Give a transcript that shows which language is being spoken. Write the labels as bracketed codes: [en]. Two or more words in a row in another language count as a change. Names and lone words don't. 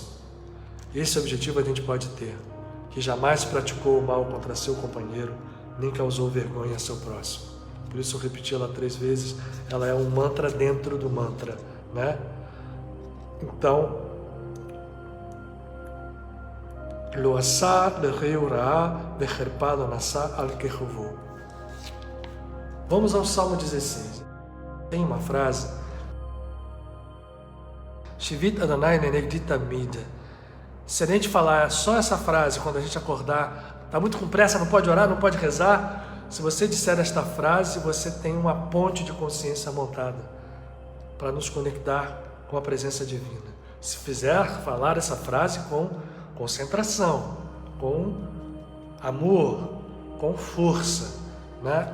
[pt] Esse objetivo a gente pode ter, que jamais praticou o mal contra seu companheiro, nem causou vergonha a seu próximo. Por isso eu repeti ela 3 vezes, ela é um mantra dentro do mantra, né? [he] Então, לא עשה לרעהו רעה וחרפה לא נשא על קרבו. [pt] Vamos ao Salmo 16. Tem uma frase: [he] שויתי יהוה לנגדי תמיד. [pt] Se a gente falar só essa frase quando a gente acordar, está muito com pressa, não pode orar, não pode rezar. Se você disser esta frase, você tem uma ponte de consciência montada para nos conectar com a presença divina. Se fizer falar essa frase com concentração, com amor, com força, né?